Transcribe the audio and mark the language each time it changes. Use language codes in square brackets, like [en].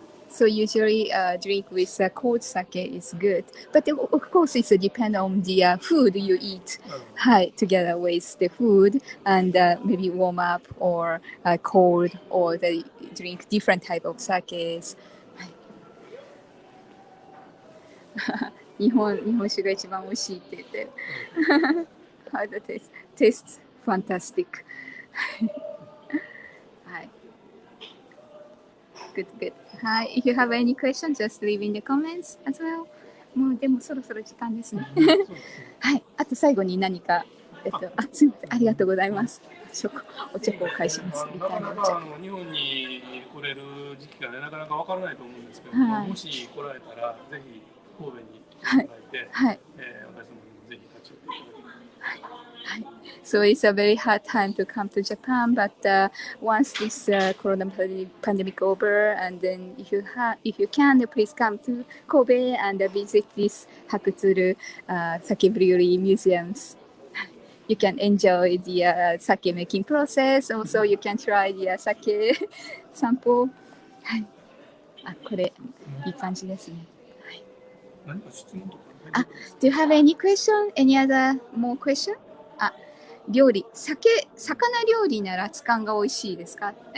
[en] So usually drink with cold sake is good. But of course it depends on the food you eat. はい、together with the food and maybe warm up or cold or they drink different type of sakes. [ja] 日本酒が一番美味しいって言ってる。 [en] How the taste? Tastes fantastic. [ja] はい。 [en] Good. はい。 If you have any questions, just leave in the comments as well. [ja] もうでもそろそろ時間ですね。はい。あと最後に何か、すみません。ありがとうございます。お茶を返します。なかなか日本に来れる時期がね、なかなかわからないと思うんですけど、もし来られたら、ぜひ神戸に来ていただいて、私どもにぜひ立ち寄っていただきたい。 [en] So it's a very hard time to come to Japan, but once this corona pandemic over, and then if you can, please come to Kobe and visit this Hakutsuru Sake Brewery Museums. You can enjoy the sake making process. Also, you can try the sake sample. [ja] はい。あ、これいい感じですね。はい。何か質問とか。 [en] Do you have any question? Any other more question? [ja] 料理、魚料理なら熱燗が美味しいですか？